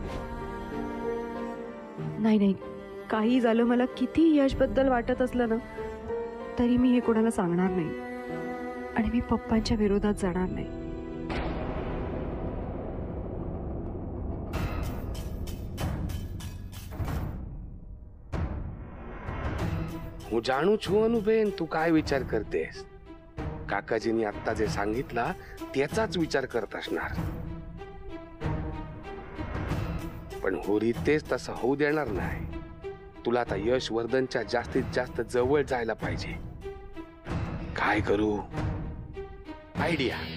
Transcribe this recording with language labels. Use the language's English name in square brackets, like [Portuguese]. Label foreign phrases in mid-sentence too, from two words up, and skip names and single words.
[Marathi] नाही नाही, काही झालं, मला किती यशबद्दल वाटत असलं ना तरी मी हे कोणाला सांगणार नाही आणि मी पप्पांच्या विरोधात जाणार नाही. [Gujarati] હું જાણું છું અનુબેન તું [Marathi] काय विचार करतेस. काकाजींनी आत्ता जे सांगितला त्याचाच विचार करत असणार. पण हो रितेश तसं होऊ देणार नाही. तुला आता यशवर्धनच्या जास्तीत जास्त जवळ जायला पाहिजे. काय करू? आयडिया.